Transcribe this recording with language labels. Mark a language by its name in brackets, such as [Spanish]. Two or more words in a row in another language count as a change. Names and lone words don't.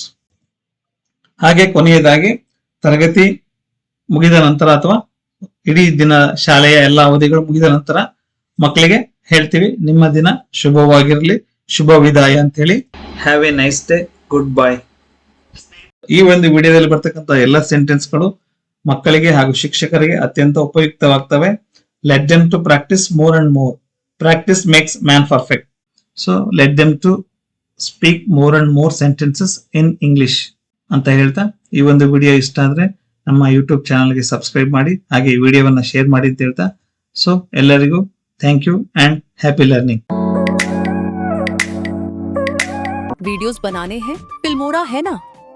[Kannada] ಹಾಗೆ ಕೊನೆಯದಾಗಿ ತರಗತಿ ಮುಗಿದ ನಂತರ ಅಥವಾ ಇಡೀ ದಿನ ಶಾಲೆಯ ಎಲ್ಲ ಅವಧಿಗಳು ಮುಗಿದ ನಂತರ ಮಕ್ಕಳಿಗೆ ಹೇಳ್ತೀವಿ ನಿಮ್ಮ ದಿನ ಶುಭವಾಗಿರ್ಲಿ, ಶುಭ ವಿದಾಯ ಅಂತ ಹೇಳಿ. [English] Have a nice day, good bye. [Kannada] ಈ ಒಂದು ವಿಡಿಯೋದಲ್ಲಿ ಬರ್ತಕ್ಕಂಥ ಎಲ್ಲ ಸೆಂಟೆನ್ಸ್ಗಳು ಮಕ್ಕಳಿಗೆ ಹಾಗೂ ಶಿಕ್ಷಕರಿಗೆ ಅತ್ಯಂತ ಉಪಯುಕ್ತವಾಗ್ತವೆ. [English] Let them to practice more and more. Practice makes man perfect. So let them to speak more and more sentences in English [Kannada] ಅಂತ ಹೇಳ್ತಾ, ಈ ಒಂದು ವಿಡಿಯೋ ಇಷ್ಟ ಆದ್ರೆ ನಮ್ಮ [English] YouTube channel [Kannada] ಸಬ್ಸ್ಕ್ರೈಬ್ ಮಾಡಿ, ಹಾಗೆ ಈ ವಿಡಿಯೋವನ್ನ ಶೇರ್ ಮಾಡಿ ಅಂತ ಹೇಳ್ತಾ, ಸೊ ಎಲ್ಲರಿಗೂ [English] thank you and happy learning. [Hindi] वीडियोस बनाने हैं फिल्मोरा है ना.